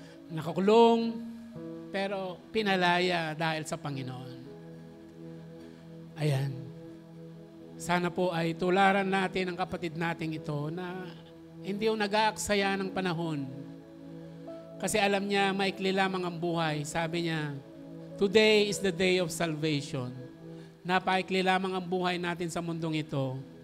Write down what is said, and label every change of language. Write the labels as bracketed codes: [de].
[tl] Nakakulong, pero pinalaya dahil sa Panginoon. Ayan. Sana po ay tularan natin ang kapatid nating ito na hindi yung nag-aaksaya ng panahon. Kasi alam niya, maikli lamang ang buhay. Sabi niya, [en] today is the day of salvation. [tl] Napaikli lamang ang buhay natin sa mundong ito.